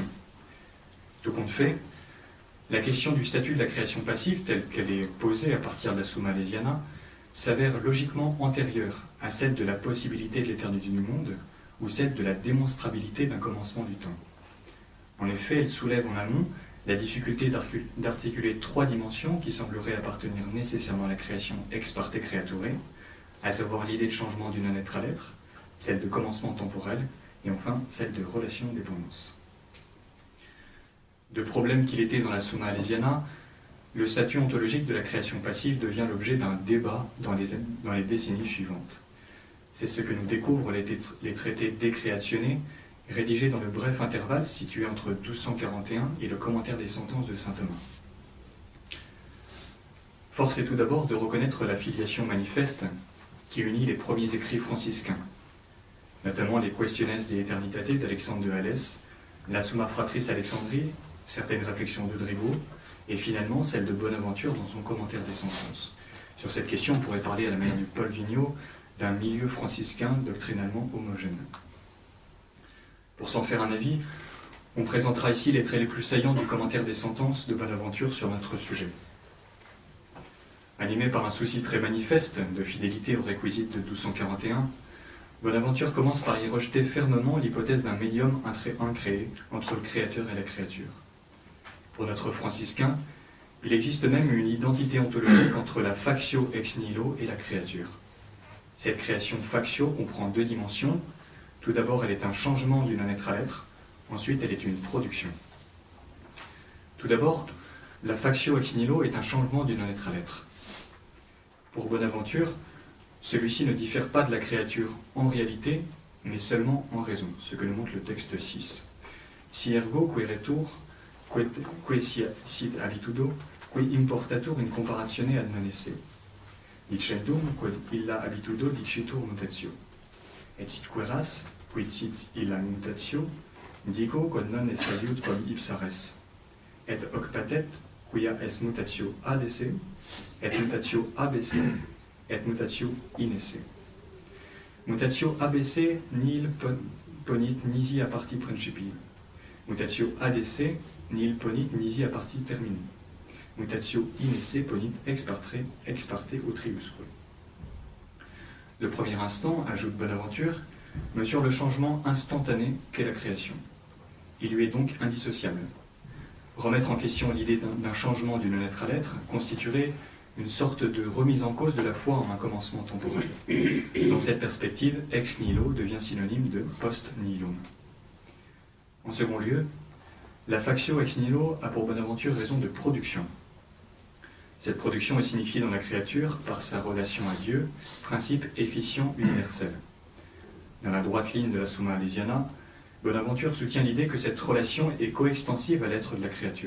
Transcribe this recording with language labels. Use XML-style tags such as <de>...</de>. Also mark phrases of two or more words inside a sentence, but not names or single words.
<fr>Tout compte fait, la question du statut de la création passive, telle qu'elle est posée à partir de la Summa Alesiana, s'avère logiquement antérieure à celle de la possibilité de l'éternité du monde ou celle de la démonstrabilité d'un commencement du temps. En effet, elle soulève en amont la difficulté d'articuler trois dimensions qui sembleraient appartenir nécessairement à la création</fr> <la>ex parte creature,</la> <fr>à savoir l'idée de changement du non-être à l'être, celle de commencement temporel, et enfin celle de relation de dépendance. De problème qu'il était dans la Summa Alesiana, le statut ontologique de la création passive devient l'objet d'un débat dans les décennies suivantes. C'est ce que nous découvrent les traités décréationnés, rédigés dans le bref intervalle situé entre 1241 et le commentaire des sentences de saint Thomas. Force est tout d'abord de reconnaître la filiation manifeste qui unit les premiers écrits franciscains, notamment les Questiones de Aeternitate d'Alexandre de Halès, la Summa Fratris Alexandri, certaines réflexions de Drigo, et finalement celle de Bonaventure dans son commentaire des sentences. Sur cette question, on pourrait parler à la manière du Paul Vigneault d'un milieu franciscain doctrinalement homogène. Pour s'en faire un avis, on présentera ici les traits les plus saillants du commentaire des sentences de Bonaventure sur notre sujet. Animé par un souci très manifeste de fidélité aux réquisites de 1241, Bonaventure commence par y rejeter fermement l'hypothèse d'un médium incréé entre le créateur et la créature. Pour notre franciscain, il existe même une identité ontologique entre la</fr> <la>factio ex nihilo</la> <fr>et la créature. Cette création factio comprend deux dimensions. Tout d'abord, elle est un changement d'une lettre à l'être. Ensuite, elle est une production. Tout d'abord, la</fr> <la>factio ex nihilo</la> <fr>est un changement d'une lettre à l'être. Pour Bonaventure, celui-ci ne diffère pas de la créature en réalité, mais seulement en raison, ce que nous montre le texte 6.</fr> <la>Si ergo queretur, que sit habitudo, que importatur in comparatione ad non esse, dicendum quod illa habitudo dicitur mutatio, et sit queras, quid sit illa mutatio, dico quod non es aliud quam ipsa res, et hoc patet, quia es mutatio ad esse, et mutatio ab esse, et mutatio in esse. Mutatio ab esse nihil ponit nisi a parti principii, mutatio ad esse nihil ponit nisi a parti termini, mutatio in esse ponit ex parte utriusque.</la> <fr>Le premier instant, ajoute Bonaventure, mesure le changement instantané qu'est la création. Il lui est donc indissociable. Remettre en question l'idée d'un changement d'une lettre à l'être constituerait une sorte de remise en cause de la foi en un commencement temporel. Dans cette perspective,</fr> <la>ex nihilo</la> <fr>devient synonyme de</fr> <la>post nihilum.</la> <fr>En second lieu, la</fr> <la>factio ex nihilo</la> <fr>a pour Bonaventure raison de production. Cette production est signifiée dans la créature par sa relation à Dieu, principe efficient universel. Dans la droite ligne de la Summa Alesiana, Bonaventure soutient l'idée que cette relation est coextensive à l'être de la créature.</fr>